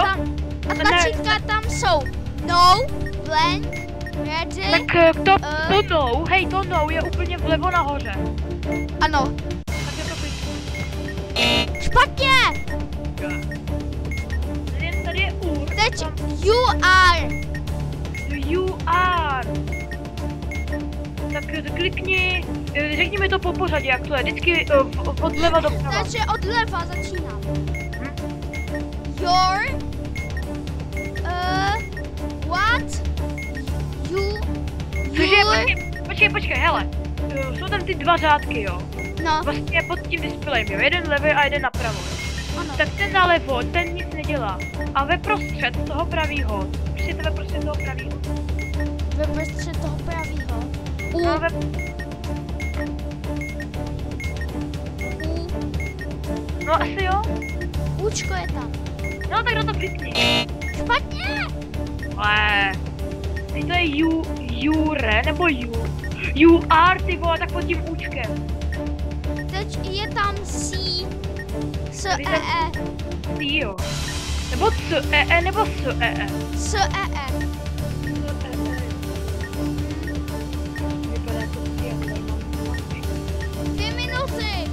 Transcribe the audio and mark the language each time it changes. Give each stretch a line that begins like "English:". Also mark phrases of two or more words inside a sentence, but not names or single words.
Czech: tam jsou no,
English: blank, ready.
Czech: Tak to no je úplně vlevo nahoře. Ano. Tak je to Špatně! Tady je ur.
English: Teď you are. You are.
Czech: Tak klikni, řekni mi to po pořadě, jak to je, vždycky odleva doprava. Takže odleva začínám.
English: Your, what,
Czech: Počkej, hele, jsou tam ty dva řádky, jo, no, vlastně pod tím displejem, jo, jeden levý a jeden napravo. ano. Tak ten nalevo, ten nic nedělá, a ve prostřed toho pravýho, prostě to ve prostřed toho pravýho. Ve prostřed toho pravýho. No, no asi jo. Účko je tam. No tak na to klikni. Špatně! Ale teď to je jure nebo
English: you are,
Czech: ty vole, tak pod tím účkem. Teď je tam C. C jo. Nebo C nebo S S. Vypadá to 2 minuty.